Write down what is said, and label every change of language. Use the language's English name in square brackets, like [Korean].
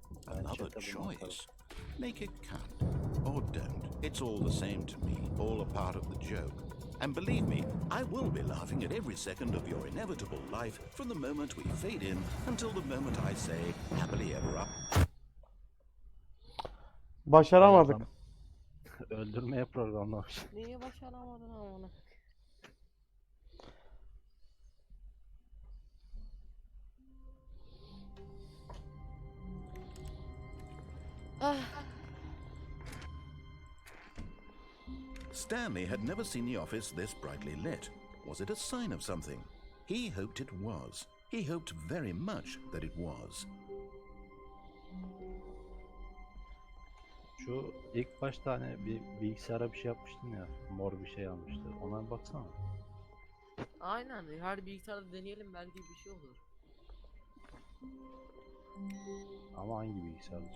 [English] Another choice. Make it count. Or don't. It's all the same to me. All a part of the joke. And believe me, I will be laughing at every second of your inevitable life from the moment we fade in until the moment I say happily ever after. [Turkish] Başaramadık. Öldürmeye programlamış. Niye başaramadın amına? [English] Stanley had never seen the office this brightly lit. Was it a sign of something? He hoped it was. He hoped very much that it was. [Turkish] Şu ilk başta hani bir bilgisayara bir şey yapmıştın ya, mor bir şey almıştı. Ona bir baksana. Aynen, her bilgisayarda deneyelim, belki bir şey olur. Ama hangi bilgisayarda?